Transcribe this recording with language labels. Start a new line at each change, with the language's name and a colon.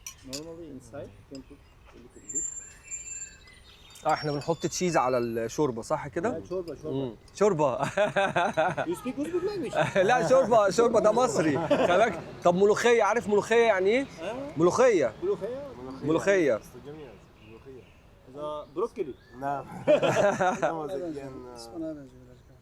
English: Normally inside you can put a little bit.
Arabic: احنا بنحط تشيز على الشوربه صح كده؟ شوربه. شوربه.
English: You speak Uzbek language?
Arabic: لا شوربه ده مصري. خلي بالك. طب ملوخيه، عارف ملوخيه يعني ايه؟ ملوخيه. ملوخيه. هذا بروكلي. نعم.
Turkish: Bana benziyor birazcık.